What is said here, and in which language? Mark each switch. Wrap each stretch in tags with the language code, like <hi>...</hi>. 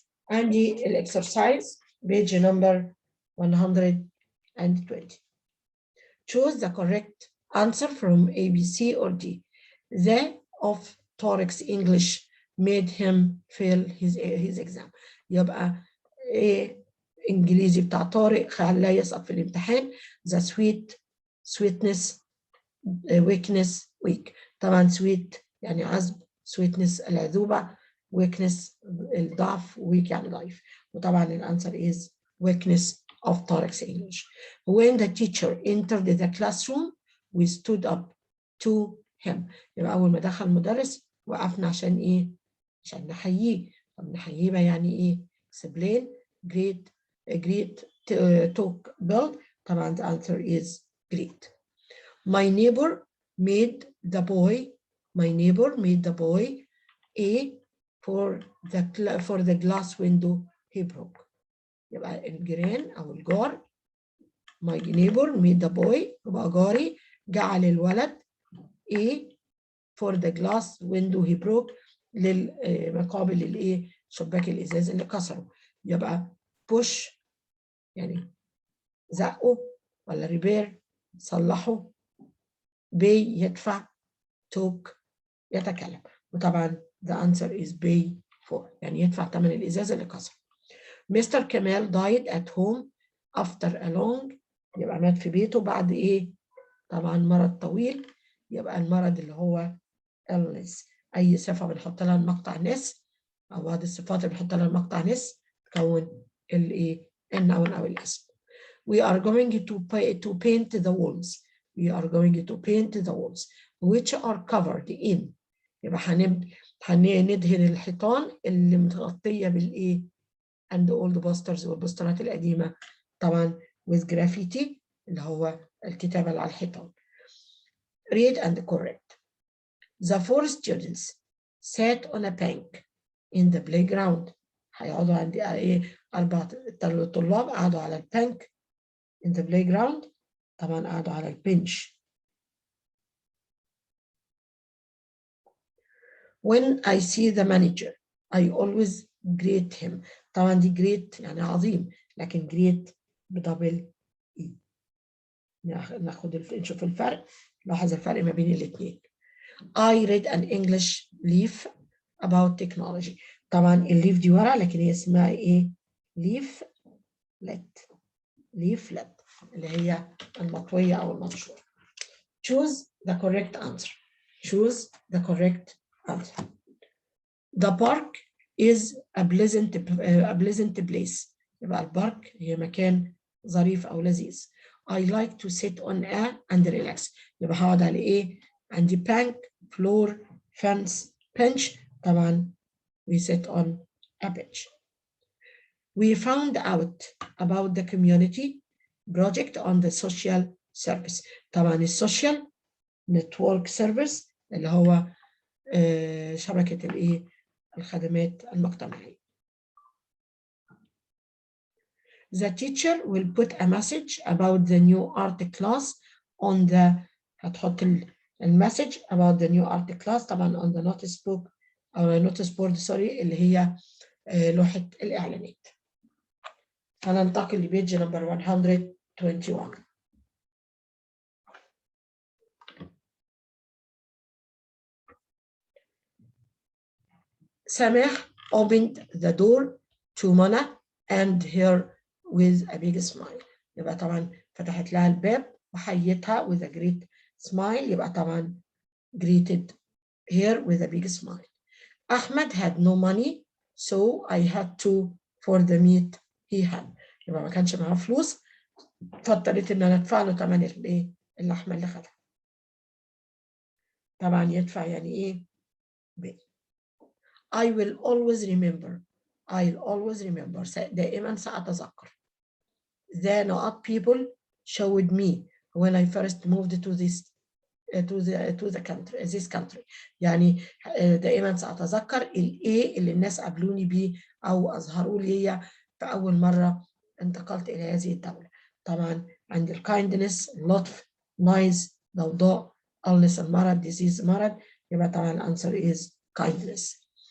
<ar>عندي الاكسرسايز</ar> <en>page number 120. Choose the correct answer from A, B, C, or D. The of Tariq's English made him fail his exam.</en> <ar>يبقى إيه إنجليزي بتاع طارق خلاه يسقط في الامتحان.</ar> <en>The sweetness, weakness, weak.</en> <ar>طبعا sweet يعني عذب، sweetness العذوبة، weakness الضعف، weak يعني ضعيف. وطبعا الانسر</ar> <en>is weakness of Tariq's English. When the teacher entered the classroom, we stood up to him.</en> <ar>يبقى أول ما دخل المدرس وقفنا عشان إيه؟ عشان نحييه. طب نحييه بقى يعني إيه؟</ar> <en>explain, great, talk, build. طبعا the answer is great. My neighbor made the boy A for the glass window he broke.</en> <ar>يبقى الجيران أو الجار.</ar> <en>My neighbor made the boy،</en> <ar>يبقى جاري جعل الولد</ar> <en>A for the glass window he broke،</en> <ar>للمقابل للإيه؟ شباك الإزاز اللي كسره. يبقى push يعني زقه، ولا ريبير صلحه، pay يدفع، talk يتكلم. وطبعا</ar> <en>the answer is pay for</en> <ar>يعني يدفع ثمن الإزاز اللي كسره.</ar> <en>Mr. Kemal died at home after a long،</en> <ar>يبقى مات في بيته بعد إيه؟ طبعا مرض طويل. يبقى المرض اللي هو illness. أي صفة بنحط لها المقطع نس، أو بعض الصفات اللي بنحط لها المقطع نس تكون الإيه؟ النون أو الاسم.</ar> <en>We are going to paint the walls. We are going to paint the walls which are covered in.</en> <ar>يبقى هندهن الحيطان اللي متغطية بالإيه؟</ar> <en>and all the posters</en> <ar>والبوسترات القديمة طبعا</ar> <en>with graffiti</en> <ar>اللي هو الكتابة اللي على الحيطان.</ar> <en>Read and correct. The 4 students sat on a bank in the playground.</en> <ar>هيقعدوا عندي ايه؟ 4 طلاب قعدوا على البانك</ar> <en>in the playground.</en> <ar>طبعا قعدوا على البنش.</ar> <en>When I see the manager I always greet him.</en> <ar>طبعا دي great يعني عظيم، لكن great بدبل اي. نشوف الفرق، نلاحظ الفرق ما بين الاثنين.</ar> <en>I read an English leaf about technology.</en> <ar>طبعا الليف دي ورقة، لكن هي اسمها ايه؟ leaflet اللي هي المطوية أو المنشور.</ar> <en>Choose the correct answer. Choose the correct answer. The park is a pleasant place.</en> <ar>يبقى البارك هي مكان ظريف أو لذيذ.</ar> <en>I like to sit on a and relax.</en> <ar>يبقى هقعد على إيه؟ عندي</ar> <en>bank, floor, fence, bench. طبعا we sit on a bench. We found out about the community project on the social service.</en> <ar>طبعا السوشيال network service اللي هو شبكة الإيه؟ الخدمات المجتمعية.</ar> <en>The teacher will put a message about the new art class on the</en> <ar>هتحط المسج</ar> <en>about the new art class طبعا on the notice book أو notice board sorry</en> <ar>اللي هي لوحة الإعلانات. هننتقل لبيج نمبر 121.</ar> <en>Sameh opened the door to Mona and her with a big smile.</en> <ar>يبقى طبعا فتحت لها الباب وحيتها</ar> <en>with a great smile.</en> <ar>يبقى طبعا</ar> <en>greeted her with a big smile. Ahmed had no money so I had to for the meat he had.</en> <ar>يبقى ما كانش معاه فلوس فاضطريت ان انا ادفع له ثمن الايه؟ اللحمه اللي خدها. طبعا يدفع يعني ايه؟ pay.</ar> <en>I will always remember. I'll always remember.</en> <ar>دائما سأتذكر.</ar> <en>The not people showed me when I first moved to the country, this country.</en> <ar>يعني دائما سأتذكر الايه اللي الناس قابلوني بيه او اظهروا لي في اول مرة انتقلت الى هذه الدولة. طبعا عندي الكايندنس، اللطف، نايز، ضوضاء، illness المرض، disease مرض، يبقى طبعا الانسر is kindness.</ar>